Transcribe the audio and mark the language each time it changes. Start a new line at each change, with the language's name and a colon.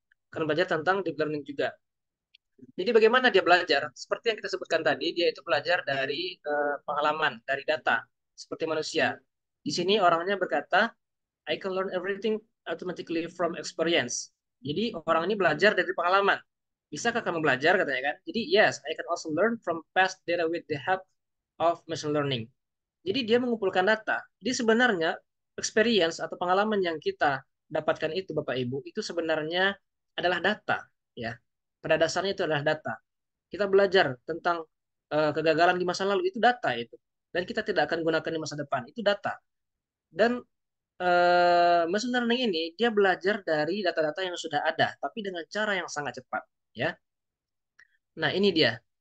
Indonesian: Akan belajar tentang deep learning juga. Jadi bagaimana dia belajar? Seperti yang kita sebutkan tadi, dia itu belajar dari pengalaman, dari data, seperti manusia. Di sini orangnya berkata,
English: I can learn everything automatically from experience.
Indonesian: Jadi orang ini belajar dari pengalaman. Bisakah kamu belajar katanya kan? Jadi
English: yes, I can also learn from past data with the help of machine learning.
Indonesian: Jadi dia mengumpulkan data. Jadi sebenarnya experience atau pengalaman yang kita dapatkan itu Bapak Ibu itu sebenarnya adalah data ya. Pada dasarnya itu adalah data. Kita belajar tentang kegagalan di masa lalu, itu data itu. Dan kita tidak akan gunakan di masa depan, itu data. Dan machine learning ini dia belajar dari data-data yang sudah ada, tapi dengan cara yang sangat cepat, ya. Nah, ini dia.